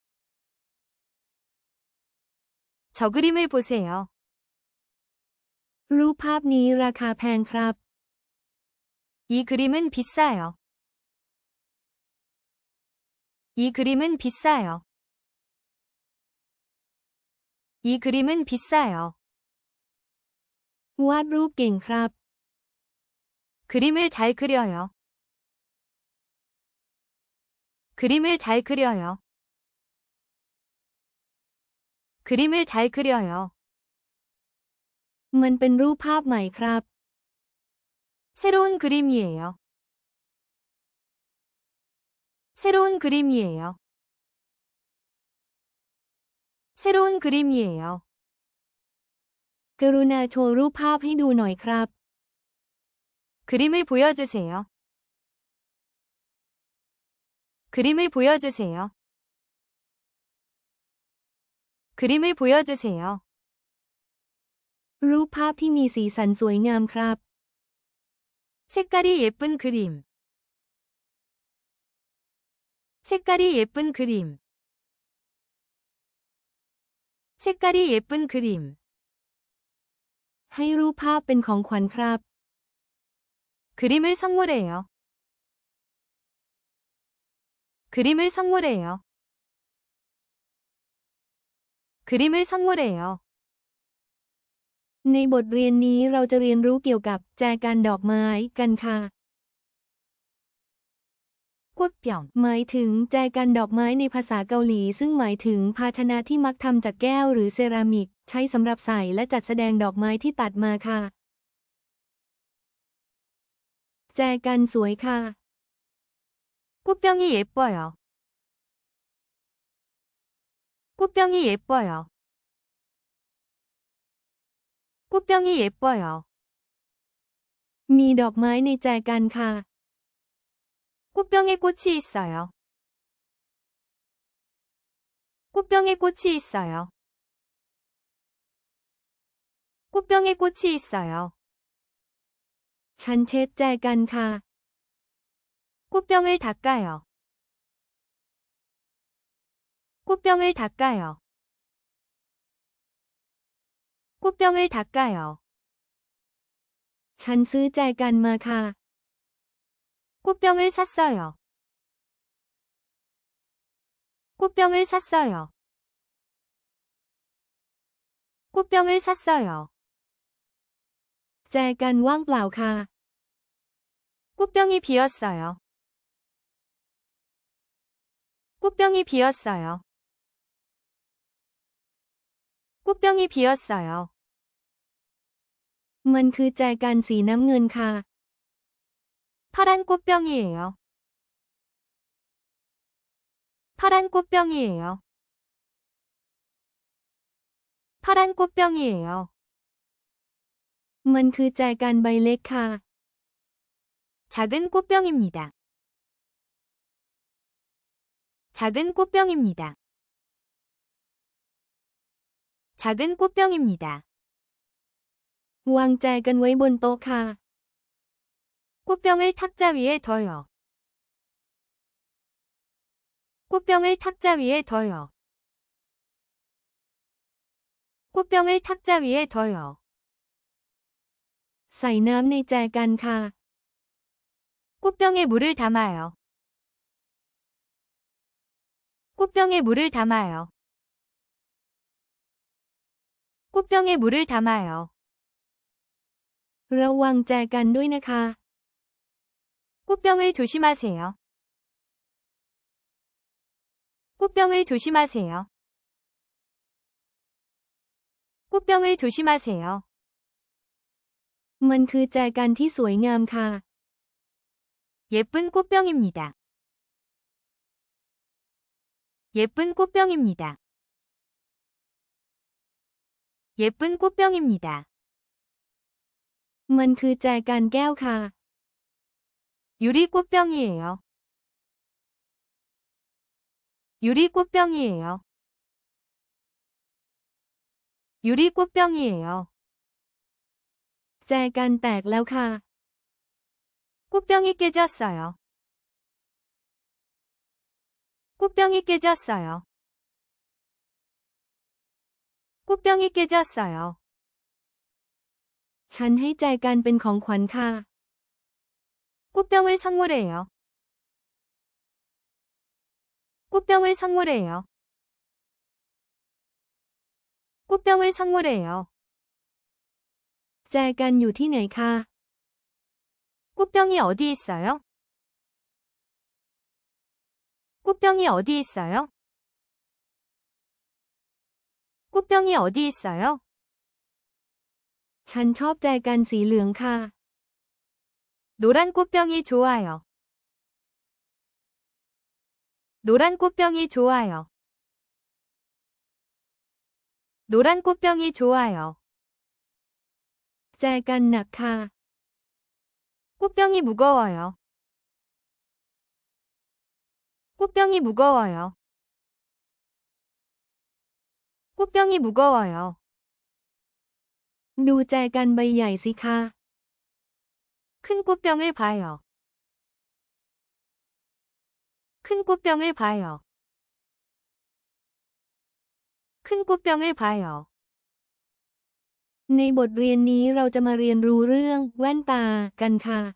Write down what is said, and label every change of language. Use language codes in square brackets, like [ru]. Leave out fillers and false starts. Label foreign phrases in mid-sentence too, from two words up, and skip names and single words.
[ko] 저 그림을 보세요. [th] รูปภาพนี้ราคาแพงครับ [ko] 이 그림은 비싸요. 이 그림은 비싸요. 이 그림은 비싸요. [th] วาดรูปเก่งครับ [ko] 그림을 잘 그려요. 그림을 잘 그려요. 그림을 잘 그려요. [th] มันเป็นรูปภาพใหม่ครับ [ko] 새로운 그림이에요. 새로운 그림이에요. 새로운 그림이에요. [th] กรุณาโชว์รูปภาพให้ดูหน่อยครับ [ko] 그림을 보여주세요. 그림을 보여주세요. 그림을 보여주세요. [th] รูปภาพที่มีสีสันสวยงามครับ [ko] 색깔이 예쁜 그림. 색깔이 예쁜 그림. 색깔이 예쁜 그림. [th] ให้รูปภาพเป็นของขวัญครับ [ko] 그림을 선물해요. 그림을 선물해요. 그림을 선물해요. [th] ในบทเรียนนี้เราจะเรียนรู้เกี่ยวกับแจกันดอกไม้กันค่ะ [ko] 꽃병. [th] หมายถึงแจกันดอกไม้ในภาษาเกาหลีซึ่งหมายถึงภาชนะที่มักทำจากแก้วหรือเซรามิกใช้สำหรับใส่และจัดแสดงดอกไม้ที่ตัดมาค่ะ แจกันสวยค่ะ [ko] 꽃병이 예뻐요. 꽃병이 예뻐요. 꽃병이 예뻐요. [th] มีดอกไม้ในแจกันค่ะ [ko] 꽃병에 꽃이 있어요. 꽃병에 꽃이 있어요. 꽃병에 꽃이 있어요. [th] ฉันเช็ดแจกันค่ะ [ko] 꽃병을 닦아요. 꽃병을 닦아요. 꽃병을 닦아요. [th] ฉันซื้อแจกันมาค่ะ [ko] 꽃병을 샀어요. 꽃병을 샀어요. 꽃병을 샀어요. [th] แจกันว่างเปล่าค่ะ [ko] 꽃병이 비었어요. 꽃병이 비었어요. 꽃병이 비었어요. [th] มันคือแจกันสีน้ำเงินค่ะ [ko] 파란 꽃병이에요. 파란 꽃병이에요. 파란 꽃병이에요. [th] มันคือแจกันใบเล็กค่ะ [ko] 작은 꽃병입니다. 작은 꽃병입니다. 작은 꽃병입니다. [th] วางแจกันไว้บนโต๊ะค่ะ [ko] 꽃병을 탁자 위에 둬요. 꽃병을 탁자 위에 둬요. 꽃병을 탁자 위에 둬요. [th] ใส่น้ำในแจกันค่ะ [ko] 꽃병에 물을 담아요. 꽃병에 물을 담아요. 꽃병에 물을 담아요. [th] ระวังแจกันด้วยนะคะ [ko] 꽃병을 조심하세요. 꽃병을 조심하세요. 꽃병을 조심하세요. [th] มันคือแจกันที่สวยงามค่ะ [ko] 예쁜 꽃병입니다. 예쁜 꽃병입니다. 예쁜 꽃병입니다. [th] มันคือแจกันแก้วค่ะ [ko] 유리 꽃병이에요. 유리 꽃병이에요. 유리 꽃병이에요. [th] แจกันแตกแล้วค่ะ [ko] 꽃병이 깨졌어요. 꽃병이 깨졌어요. 꽃병이 깨졌어요. [th] ฉันให้แจกันเป็นของขวัญค่ะ [ko] 꽃병을 선물해요. 꽃병을 선물해요. 꽃병을 선물해요. [th] แจกันอยู่ที่ไหนคะ [ko] 꽃병이 어디 있어요? 꽃병이 어디 있어요? 꽃병이 어디 있어요? [th] ฉันชอบแจกันสีเหลืองค่ะ [ko] 노란 꽃병이 좋아요. 노란 꽃병이 좋아요. 노란 꽃병이 좋아요. [th] แจกันหนักค่ะ [ko] 꽃병이 무거워요. 꽃병이 무거워요. 꽃병이 무거워요. [th] ดูแจกันใบใหญ่สิคะ [ko] 큰 꽃병을 봐요. 큰 꽃병을 봐요. 큰 꽃병을 봐요. [th] ในบทเรียนนี้เราจะมาเรียนรู้เรื่องแว่นตากันค่ะ